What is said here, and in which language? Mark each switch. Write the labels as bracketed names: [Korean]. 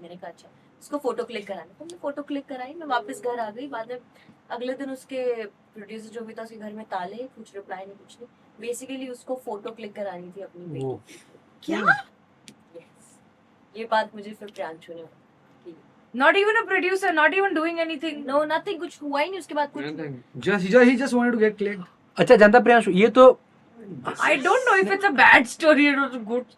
[Hindi] मैंने कहा अच्छा उसको फोटो क्लिक करानी। तो मैं फोटो क्लिक कराई, मैं वापस घर आ गई। बाद में अगले दिन उसके प्रोड्यूसर जो भी था उसके घर में ताले, कुछ रिप्लाई नहीं कुछ नहीं। बेसिकली उसको फोटो क्लिक करानी थी अपनी बेटी वो की। क्या? [English] Yes. [Hindi] ये बात मुझे फिर प्रियांशु ने की। [English] Not even a producer, not even doing anything. No nothing, [Hindi] कुछ हुआ ही नहीं उसके बाद कुछ नहीं। [English] Just he just wanted to get clicked. [Hindi] अच्छा जानता प्रियांशु, ये तो [English] I don't know if it's a bad story or good.